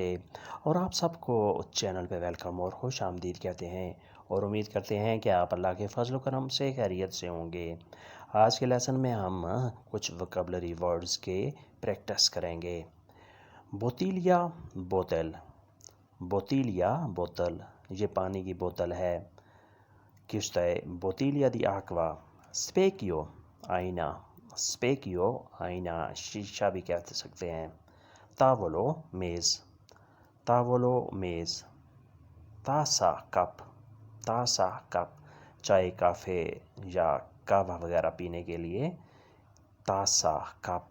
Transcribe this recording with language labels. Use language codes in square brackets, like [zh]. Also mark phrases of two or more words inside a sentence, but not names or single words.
[hi] और आप सबको चैनल पे वेलकम और खुश आमदीद कहते हैं और उम्मीद करते हैं कि आप अल्लाह के फजल करम से खैरियत से होंगे। आज के लेसन में हम कुछ [en] vocabulary words [hi] के प्रैक्टिस करेंगे। बोतीलिया बोतल, बोतीलिया बोतल, ये पानी की बोतल है। [it] Questa è bottiglia di acqua. Specchio, [hi] आईना, स्पेकियो आईना, शीशा भी कह सकते हैं। तावलो मेज़, तावलो मेज़। तासा कप, तासा कप, चाय काफ़े या कहवा वगैरह पीने के लिए तासा कप।